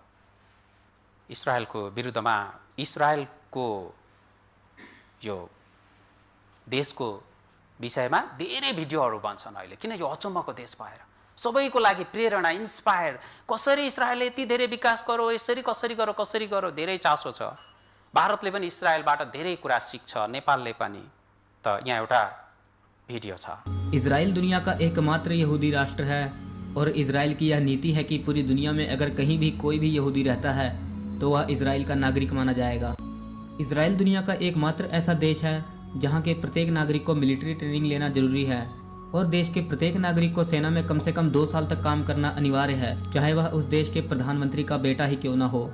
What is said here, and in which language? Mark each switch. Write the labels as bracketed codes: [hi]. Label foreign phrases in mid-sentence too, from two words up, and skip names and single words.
[ne] इस्राएलको विरुद्धमा, इस्राएलको यो देशको विषयमा धेरै भिडियोहरू बन्छन् अहिले, किन यो अचम्मको देश भएर। सबैको लागि प्रेरणा, इन्स्पायर, कसरी इस्राएलले यति धेरै विकास गरो, यसरी कसरी गरो धेरै चासो छ। भारतले पनि इस्राएलबाट धेरै कुरा सिक्छ, नेपालले पनि। त यहाँ एउटा भिडियो छ। [hi] इजराइल दुनिया का एकमात्र यहूदी राष्ट्र है और इजराइल की यह नीति है कि पूरी दुनिया में अगर कहीं भी कोई भी यहूदी रहता है तो वह इजराइल का नागरिक माना जाएगा। इजराइल दुनिया का एकमात्र ऐसा देश है जहाँ के प्रत्येक नागरिक को [en] military training [hi] लेना जरूरी है और देश के प्रत्येक नागरिक को सेना में कम से कम 2 साल तक काम करना अनिवार्य है, चाहे वह उस देश के प्रधानमंत्री का बेटा ही क्यों ना हो।